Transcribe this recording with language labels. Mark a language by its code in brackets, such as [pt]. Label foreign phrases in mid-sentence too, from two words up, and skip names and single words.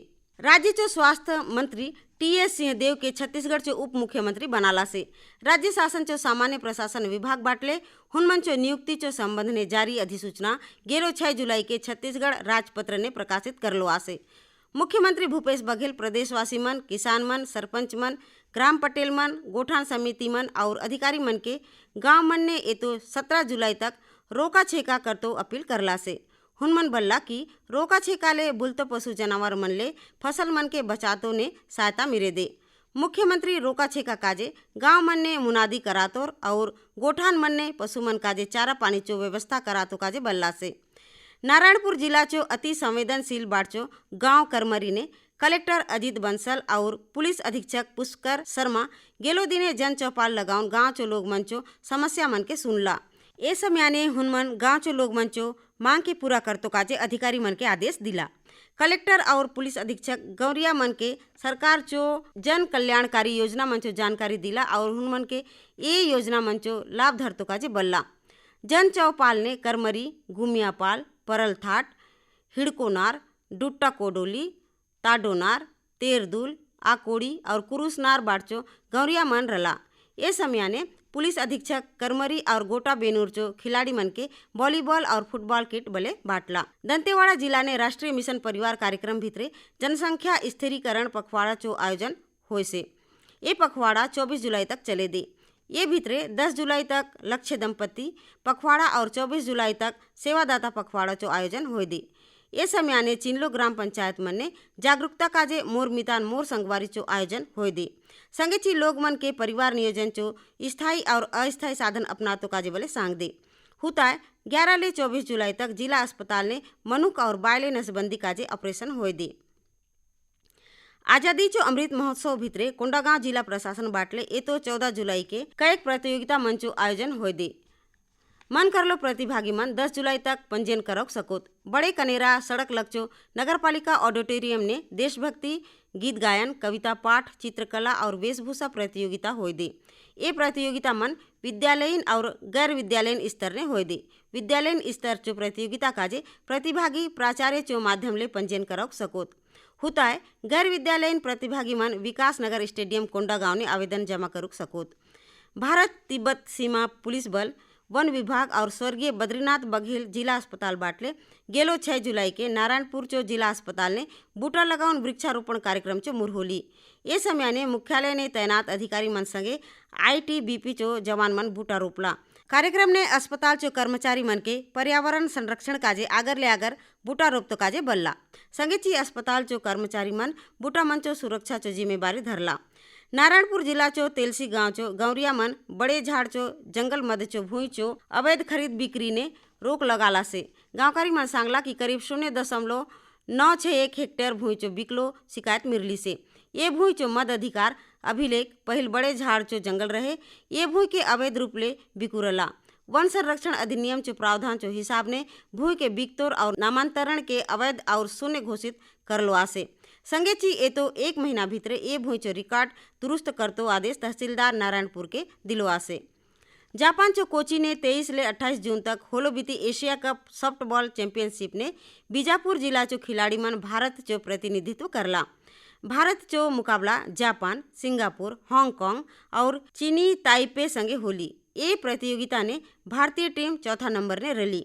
[hlb] राज्य चो स्वास्थ्य मंत्री TS सिंहदेव के छत्तीसगढ़ चो उप मुख्यमंत्री बनाला से। राज्य शासन चो सामान्य प्रशासन विभाग बाटले हुनमन चो नियुक्ति चो संबंध ने जारी अधिसूचना गेलो 6 जुलाई के छत्तीसगढ़ राजपत्र ने प्रकाशित करलो आसे। मुख्यमंत्री भूपेश बघेल प्रदेशवासी मन, किसान मन, सरपंच मन, ग्राम पटेल मन, गोठान समिति मन और अधिकारी मन के गांव मन ने ये तो 17 जुलाई तक रोका छेका करतो अपील करला से। हुनमन बल्ला कि रोका छेका ले बुलतो पशु जानवर मन ले फसल मन के बचातो ने सहायता मिले दे। मुख्यमंत्री रोका छेका काजे गांव मन ने मुनादी करातोर और गोठान मन ने पशु मन काजे चारा पानी चो व्यवस्था करातो काजे बल्ला से। नारायणपुर जिला चो अति संवेदनशील बाड़चो गांव करमरी ने कलेक्टर अजीत बंसल और पुलिस अधीक्षक पुष्कर शर्मा गेलो दिने जन चौपाल लगाउन गांव चो लोग मंचो समस्या मन के सुनला। ए समय ने हुनमन गांव चो लोग मंचो मांग के पूरा करतो काजे अधिकारी मन के आदेश दिला। कलेक्टर और पुलिस अधीक्षक गौरिया मन के सरकार चो जन कल्याणकारी योजना मंचो जानकारी दिला और हुनमन के ये योजना मंचो लाभ धरतो काजे बल्ला। जन चौपाल ने करमरी, गुमियापाल, परलथाट, हिड़कोनार, डुट्टा कोडोली, ताडोनार, तेरदुल, आ कोड़ी और कुरुसनार बाटचो गौरिया मन रला। ए समयाने पुलिस अधीक्षक करमरी और गोटा बेनूर चो खिलाड़ी मन के वॉलीबॉल और फुटबॉल किट बले बाटला। दंतेवाड़ा जिला ने राष्ट्रीय मिशन परिवार कार्यक्रम भितरे जनसंख्या स्थिरीकरण पखवाड़ा चो आयोजन होय से। ये पखवाड़ा 24 जुलाई तक चले दे। ये भितरे 10 जुलाई तक लक्ष्य दंपति पखवाड़ा और 24 जुलाई तक सेवादाता पखवाड़ा चो आयोजन होय दे। ये समयाने चिनलो ग्राम पंचायत मन ने जागरूकता काजे मोर मितान मोर संगवारी चो आयोजन होय दे। संगेची लोग मन के परिवार नियोजन चो स्थायी और अस्थायी साधन अपनातो काजे बले सांग दे। हुताय 11 ले 24 जुलाई तक जिला अस्पताल ने मनुक और बायले नसबंदी काजे ऑपरेशन होय दे। आजादी चो अमृत महोत्सव भितरे कोंडागांव जिला प्रशासन बाटले ए तो 14 जुलाई के कईक प्रतियोगिता मंचो आयोजन होय दे। मन करलो प्रतिभागी मन 10 जुलाई तक पंजीयन करौक सकोत। बड़े कनेरा सड़क लक्चो नगरपालिका ऑडिटोरियम ने देशभक्ति गीत गायन, कविता पाठ, चित्रकला और वेशभूषा प्रतियोगिता होय दे। ये प्रतियोगिता मन विद्यालयीन और गैर विद्यालयीन स्तर ने होय दे। विद्यालयीन स्तर चो प्रतियोगिता काजे प्रतिभागी प्राचार्य चो माध्यम ले पंजीयन करौक सकोत। हुताय गैर विद्यालयीन प्रतिभागी मन विकास नगर स्टेडियम कोंडागांव ने आवेदन जमा करुक सकोत। भारत तिब्बत सीमा पुलिस बल, वन विभाग और स्वर्गीय बद्रीनाथ बघेल जिला अस्पताल बाटले गेलो 6 जुलाई के नारायणपुर चो जिला अस्पताल ने बूटा लगाउन वृक्षारोपण कार्यक्रम चो मुरहोली। ये समयाने मुख्यालय ने तैनात अधिकारी मन संगे ITBP चो जवान मन बूटा रोपला। कार्यक्रम ने अस्पताल चो कर्मचारी मन के पर्यावरण संरक्षण काजे आगर ले आगर बूटा रोपतो काजे बल्ला। संगेची अस्पताल चो कर्मचारी मन बूटा मन चो सुरक्षा चो जिम्मेवारी धरला। नारायणपुर जिला चो तेलसी गांव चो गौरिया मन बड़े झाड़ चो जंगल मध्य चो भूई चो अवैध खरीद बिक्री ने रोक लगाला से गांवकारी मन सांगला कि करीब 0.961 हेक्टेयर भूई चो बिकलो शिकायत मिलली से। ये भूई चो मद अधिकार अभिलेख पहल बड़े झाड़ चो जंगल रहे। ये भूई के अवैध रूप ले बिकुरला। वन संरक्षण अधिनियम चो प्रावधान चो हिसाब ने भूई के बिकतोर और नामांतरण के अवैध और शून्य घोषित करलो आसे। संगेची ए तो 1 महीना भीतरे ए भूई चो रिकॉर्ड दुरुस्त करतो आदेश तहसीलदार नारायणपुर के दिलो आसे। जापान चो कोची ने 23 ले 28 जून तक होलो बीती एशिया कप सॉफ्टबॉल चैंपियनशिप ने बीजापुर जिला चो खिलाड़ी मन भारत चो प्रतिनिधित्व करला। भारत चो मुकाबला जापान, सिंगापुर, हांगकांग और चीनी ताइपे संगे होली। ये प्रतियोगिता ने भारतीय टीम चौथा नंबर ने रली।